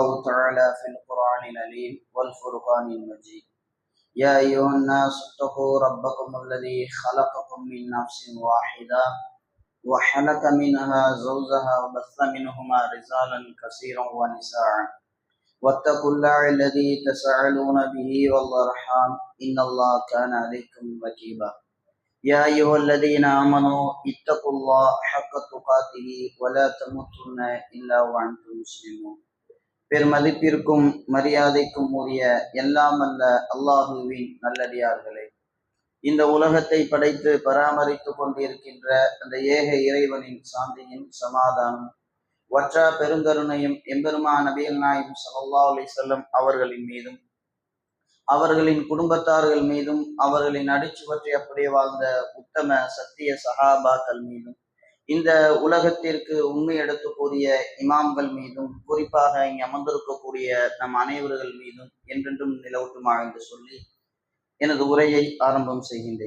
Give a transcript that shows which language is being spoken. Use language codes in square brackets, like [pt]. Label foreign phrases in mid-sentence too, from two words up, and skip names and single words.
[ar] تعالى في القرآن العظيم والفرقان المجيد يا أيها الناس اتقوا ربكم الذي خلقكم من نفس واحدة وخلق منها زوجها وبث منهما رجالا كثيرا ونساء واتقوا الله الذي تساءلون به والأرحام إن الله كان عليكم رقيبا يا أيها الذين آمنوا اتقوا الله حق تقاته ولا تموتن إلا وأنتم مسلمون [ta] பெருமதிப்பிற்கும் மரியாதைக்கும் உரிய எல்லாம் அல்ல அல்லாஹுவின் நல்லடியார்களே, இந்த உலகத்தை படைத்து பராமரித்து கொண்டிருக்கின்ற அந்த ஏக இறைவனின் சாந்தியின் சமாதானம் வற்றா பெருங்கருணையும் எம்பெருமான் நபிகள் நாயகம் [ar] صلى الله عليه وسلم [ta] அவர்களின் மீதும் அவர்களின் குடும்பத்தார்கள் மீதும் அவர்களின் அடிச்சுவற்றை அப்படியே வாழ்ந்த உத்தம சத்திய சஹாபாக்கள் மீதும் இந்த உலகத்திற்கு உண்மை எடுத்து கூறிய இமாம்கள் மீதும் குறிப்பாக இங்கு அமர்ந்திருக்கக்கூடிய நம் அனைவர்கள் மீதும் என்றென்றும் நிலவட்டுமாக என்று சொல்லி எனது உரையை ஆரம்பம் செய்கின்றேன்.